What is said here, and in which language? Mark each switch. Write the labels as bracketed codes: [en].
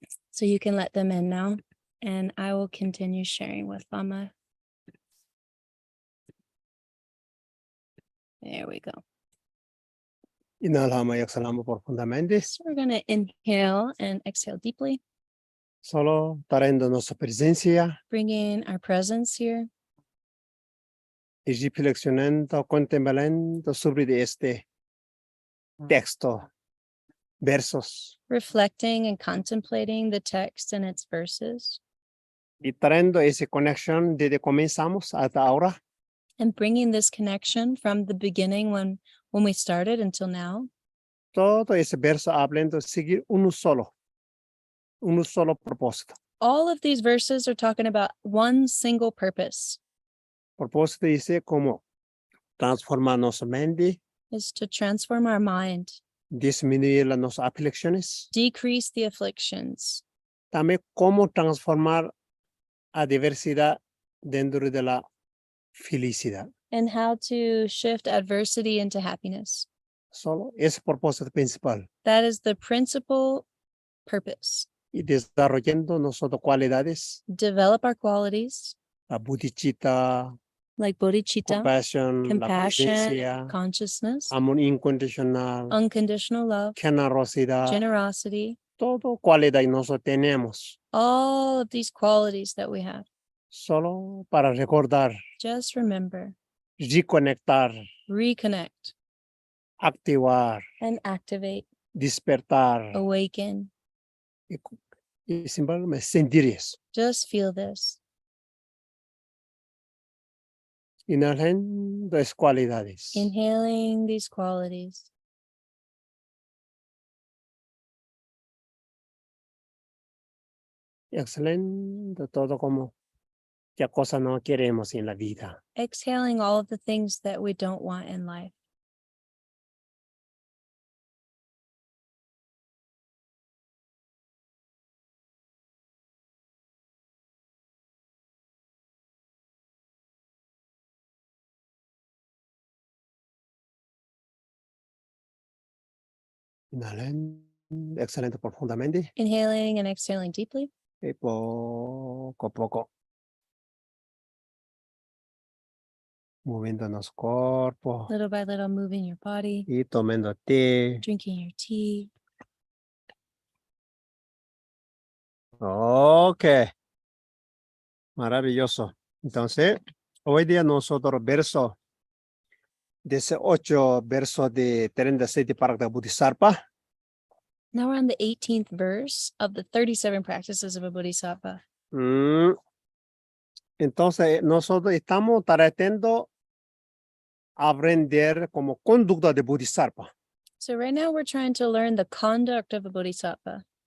[en] So you can let them in now, and I will continue sharing with Lama. There we go. [es] Inhalamos y exhalamos profundamente, [en] So we're going to inhale and exhale deeply, [es] solo trayendo nuestra presencia [en] bringing our presence here [es] y reflexionando, contemplando sobre este texto, versos, [en] reflecting and contemplating the text and its verses, [es] y trayendo esa conexión desde comenzamos hasta ahora, [en] and bringing this connection from the beginning when we started until now. [es] todo ese verso hablando de seguir un solo propósito. [en] All of these verses are talking about one single purpose, [es] Propósito dice como transformar nuestra mente, [en] is to transform our mind, [es] disminuir las aflicciones, [en] decrease the afflictions, [es] también cómo transformar a diversidad dentro de la felicidad. [en] and how to shift adversity into happiness. [es] Solo ese propósito principal. [en] That is the principal purpose. [es] Y desarrollando nosotros cualidades, [en] Develop our qualities, [es] la bodhicitta, [en] like bodhicitta, [es] compassion, la [en] compassion, [es] conciencia, [en] consciousness, [es] amor incondicional, [en] unconditional love, [es] generosidad, [en] generosity, [es] todo cualidad nosotros tenemos [en] all of these qualities that we have. [es] solo para recordar, [en] Just remember, [es] reconectar, [en] reconnect, [es] activar, [en] and activate, [es] despertar [en] awaken. [es] y simplemente sentir eso. [en] Just feel this. [es] Inhalando las cualidades. [en] Inhaling these qualities. [es] Exhalando todo como qué cosa no queremos en la vida. [en] Exhaling all of the things that we don't want in life. [es] Inhalando, exhalando profundamente [en] Inhaling and exhaling deeply. [es] y poco a poco moviendo los cuerpos [en] Little by little, moving your body, [es] y tomando té. [en] drinking your tea. [es] Ok, maravilloso. Entonces, hoy día nosotros verso 18 versos de 37 para de Bodhisattva. [en] Now we're on the 18th verse of the 37 practices of a Bodhisattva. [es] Entonces, nosotros estamos tratando de aprender como conducta de Bodhisattva. [en] So right now we're trying to learn the conduct of a Bodhisattva.